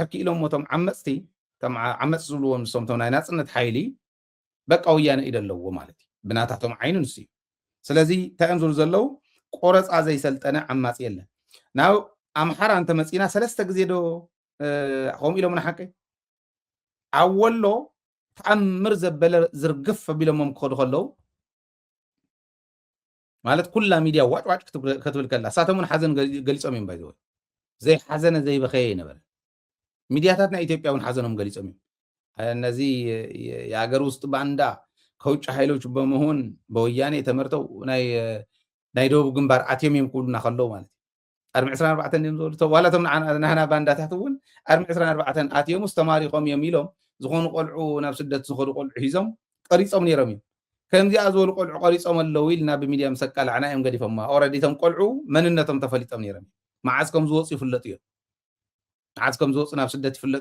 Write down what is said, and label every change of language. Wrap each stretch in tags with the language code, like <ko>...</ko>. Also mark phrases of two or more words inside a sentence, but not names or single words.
<ti>ክኢሎም ሞቶም ዓመፅቲ ዓመፅ ዝብልዎም ንሶምቶም ናይ ናፅነት ሓይሊ በቃ ወያነ ኢደ ኣለዎ ማለት እዩ ብናታቶም ዓይኑ ንሱ እዩ ስለዚ እንታይ እዮም ዝብሉ ዘለው ቆረፃ ዘይሰልጠነ ዓማፂ የለን ናብ ኣምሓራ እንተመፂና ሰለስተ ግዜ ዶ ከምኡ ኢሎም ንሓቀ ኣብ ወሎ ተኣምር ዘበለ ዝርግፍ ኣቢሎሞም ክኸዱ ከለዉ ማለት ኩላ ሚድያ ዋጭዋጭ ክትብል ከላ ሳቶም እውን ሓዘን ገሊፆም እዮም ባይዘወይ ዘይሓዘነ ዘይበኸየ ይነበረ ሚድያታት ናይ ኢትዮጵያ እውን ሓዘኖም ገሊፆም እዮም</ti> <am>እነዚ የሀገር ውስጥ ባንዳ ከውጭ ኃይሎች በመሆን በወያኔ ተመርተው</am> <ti>ናይ ደቡብ ግንባር ኣትዮም እዮም ክብሉና ከለዉ ማለት ኣርሚ 24 እዮም ዝበሉ ዋላቶም ናህና ባንዳታት እውን ኣርሚ 24 ኣትዮም ውስጥ ተማሪኾም እዮም ኢሎም ዝኾኑ ቆልዑ ናብ ስደት ዝኸዱ ቆልዑ ሒዞም ቀሪፆም ነይሮም እዮም ከምዚኣ ዝበሉ ቆልዑ ቀሪፆም ኣለዉ ኢልና ብሚድያ መሰቃልዕና እዮም ገዲፎማ ኦልሬዲ እቶም ቆልዑ መንነቶም ተፈሊጦም ነይሮም መዓዝ ከም ዝወፁ ይፍለጡ እዮም መዓዝ ከም ዝወፁ ናብ ስደት ይፍለጡ</ti>